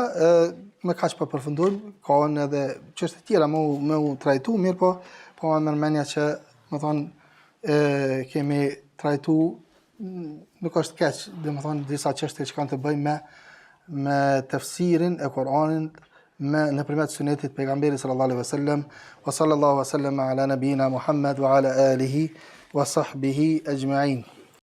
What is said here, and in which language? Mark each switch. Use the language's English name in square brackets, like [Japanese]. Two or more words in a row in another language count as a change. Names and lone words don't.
[Albanian] Me kaq po përfundojmë, ka edhe çështje tjera me u trajtu, mirë po me mendja që më thonë kemi trajtu, nuk është keq, domethënë disa çështje që kanë të bëjnë me tefsirin e Kur'anit nëpërmjet sunetit pejgamberit [Arabic] صلى الله عليه وسلم, وصلى الله وسلم على نبينا محمد وعلى آله وصحبه أجمعين.